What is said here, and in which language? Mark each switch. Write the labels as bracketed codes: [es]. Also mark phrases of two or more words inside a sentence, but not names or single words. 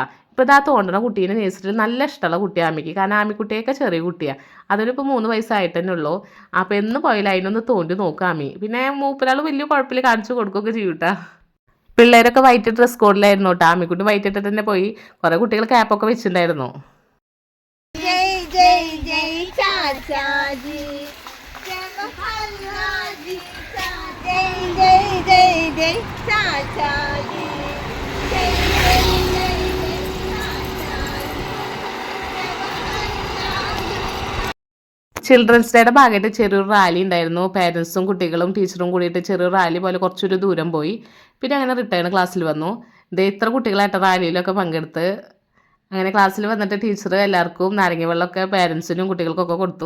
[ml] ഇപ്പോൾ ഇതാ തോന്നണ കുട്ടീനെ നേഴ്സറിയിൽ നല്ല ഇഷ്ടമുള്ള കുട്ടിയാണ് ആമിക്ക്. കാരണം ആമിക്കുട്ടിയൊക്കെ ചെറിയ കുട്ടിയാണ്. അതിനിപ്പോൾ 3 വയസ്സായിട്ട് തന്നെ ഉള്ളൂ. അപ്പോൾ എന്ന് പോയാലും അതിനൊന്ന് തോണ്ടി നോക്കാം ആമി. പിന്നെ മൂപ്പരാൾ വലിയ കുഴപ്പമില്ല, കാണിച്ചു കൊടുക്കുകയൊക്കെ ചെയ്യും കേട്ടോ. പിള്ളേരൊക്കെ [en] white dress [ml] കോഡിലായിരുന്നു കേട്ടോ. ആമിക്കുട്ടി വൈറ്റ് ഇട്ടിട്ട് തന്നെ പോയി. കുറേ കുട്ടികൾ ക്യാപ്പൊക്കെ വെച്ചിട്ടുണ്ടായിരുന്നു. [hi] जय जय जय चाचाजी जवाहरलाल जय जय जय जय चाचाजी जय जय जय जय [ml] ചിൽഡ്രൻസ് ഡേയുടെ ഭാഗമായിട്ട് ചെറിയൊരു റാലി ഉണ്ടായിരുന്നു. പേരൻസും കുട്ടികളും ടീച്ചറും കൂടിയിട്ട് ചെറിയൊരു റാലി പോലെ കുറച്ചൊരു ദൂരം പോയി. പിന്നെ അങ്ങനെ [en] return class [ml] വന്നു. ഇത് ഇത്ര കുട്ടികളായിട്ട് റാലിയിലൊക്കെ പങ്കെടുത്ത് അങ്ങനെ ക്ലാസ്സിൽ വന്നിട്ട് ടീച്ചർ എല്ലാവർക്കും നാരങ്ങ വെള്ളമൊക്കെ പേരൻസിനും കുട്ടികൾക്കൊക്കെ കൊടുത്തു.